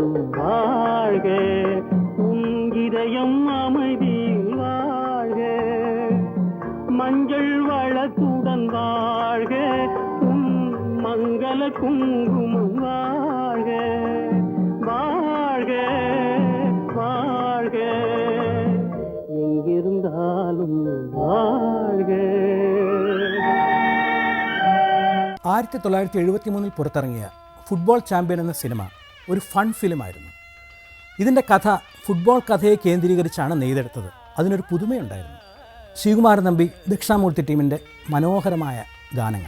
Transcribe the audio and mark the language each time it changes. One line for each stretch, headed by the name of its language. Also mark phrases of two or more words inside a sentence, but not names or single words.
Tamil: வாழ்க, உன் இதயம் அமைதியில் வாழ்க, மஞ்சள் வளத்துடன் வாழ்க, உன் மங்கள குங்குமம் வாழ்க, வாழ்க வாழ்க, எங்கிருந்தாலும் வாழ்க.
Malayalam: 1973 പുറത്തിറങ്ങിയ ഫുട്ബോൾ ചാമ്പ്യൻ എന്ന സിനിമ ഒരു ഫൺ ഫിലിമായിരുന്നു. ഇതിൻ്റെ കഥ ഫുട്ബോൾ കഥയെ കേന്ദ്രീകരിച്ചാണ് നെയ്തെടുത്തത്. അതിനൊരു പുതുമയുണ്ടായിരുന്നു. ശ്രീകുമാരൻ തമ്പി, ദക്ഷിണാമൂർത്തി ടീമിൻ്റെ മനോഹരമായ ഗാനങ്ങൾ.